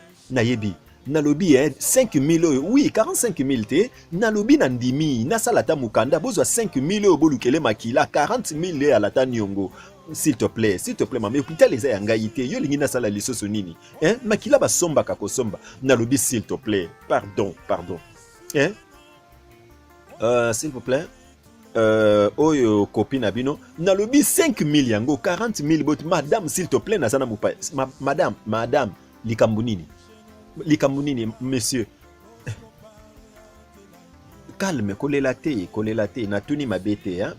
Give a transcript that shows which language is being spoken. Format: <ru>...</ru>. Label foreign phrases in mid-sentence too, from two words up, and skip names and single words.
<ln>Nayebi, nalobi, hein,</ln> <fr>cinq mille</fr> <ln>oyo,</ln> <fr>oui, quarante-cinq mille</fr> <ln>te, nalobi na ndimi, nasala ta mukanda, bozwa</ln> <fr>cinq mille</fr> <ln>oyo bolukele makila,</ln> <fr>quarante mille</fr> <ln>alata niongo.</ln> <fr>S'il te plaît, s'il te plaît,</fr> <ln>mama, hôpital eza ya ngai te, yo lingi nasala lisusu nini? Hein? Makila basombaka kosomba. Nalobi,</ln> <fr>s'il te plaît, pardon, pardon. Hein? Euh, s'il vous plaît. Euh,</fr> <ln>oyo copine na bino, nalobi</ln> <fr>cinq mille</fr> <ln>yango,</ln> <fr>quarante mille</fr> <ln>bot,</ln> <fr>madame, s'il te plaît,</fr> <ln>naza na mopa-, ma-,</ln> <fr>madame, madame,</fr> <ln>likambu nini? Likambu nini, monsieur? Calme, kolela te, kolela te, natuni mabe te, hein?</ln>